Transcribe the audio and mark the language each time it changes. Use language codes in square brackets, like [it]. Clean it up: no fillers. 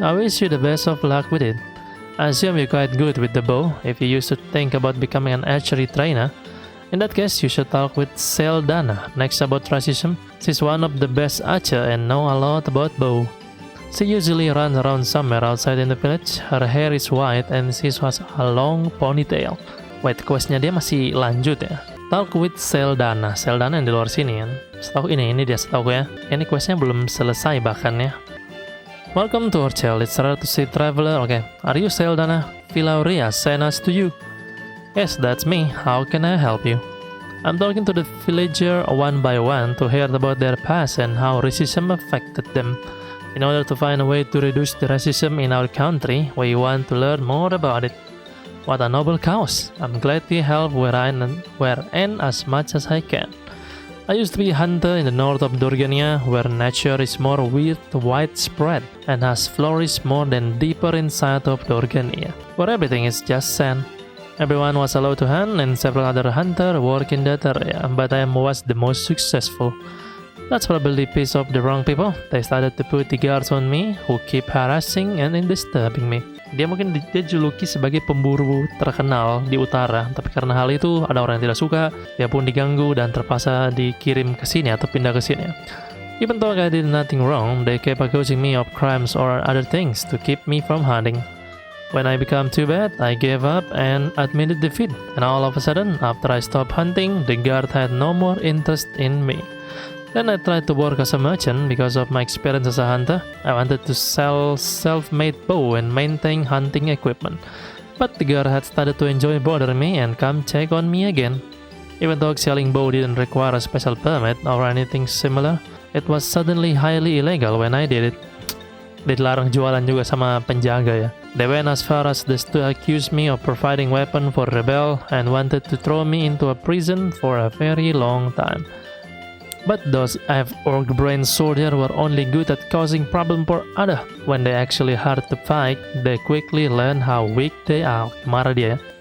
[en] I wish you the best of luck with it. I assume you're quite good with the bow if you used to think about becoming an archery trainer. In that case, you should talk with Seldana next about racism. She's one of the best archer and know a lot about bow. She usually runs around somewhere outside in the village. Her hair is white and she has a long ponytail. [id] Wait, questnya dia masih lanjut ya. [en] Talk with Seldana. [id] Seldana yang di luar sini kan. Setahu ini dia setahu ya. Ini questnya belum selesai bahkan ya. [en] Welcome to Orchel. It's rare to see traveler. Okay. Are you Seldana? Vilauria sent us to you. Yes, that's me. How can I help you? I'm talking to the villager one by one to hear about their past and how racism affected them. In order to find a way to reduce the racism in our country, we want to learn more about it. What a noble cause. I'm glad to help where I and as much as I can. I used to be a hunter in the north of Dorgania, where nature is more widespread and has flourished more than deeper inside of Dorgania, where everything is just sand. Everyone was allowed to hunt and several other hunters work in that area, but I was the most successful. That's probably pissed off the wrong people. They started to put the guards on me, who keep harassing and disturbing me. [id] Dia juluki sebagai pemburu terkenal di utara, tapi karena hal itu ada orang yang tidak suka, dia pun diganggu dan terpaksa dikirim ke sini atau pindah ke sini. [en] Even though I did nothing wrong, they kept accusing me of crimes or other things to keep me from hunting. When I became too bad, I gave up and admitted defeat, and all of a sudden, after I stopped hunting, the guard had no more interest in me. Then I tried to work as a merchant because of my experience as a hunter. I wanted to sell self-made bow and maintain hunting equipment. But the guard had started to enjoy bothering me and come check on me again. Even though selling bow didn't require a special permit or anything similar, it was suddenly highly illegal when I did it. [id] Dilarang jualan juga sama penjaga ya. [en] They went as far as this to accuse me of providing weapon for rebel and wanted to throw me into a prison for a very long time. But those orc-brained soldiers were only good at causing problem for others. When they actually had to fight, they quickly learn how weak they are. [id] Marah dia ya.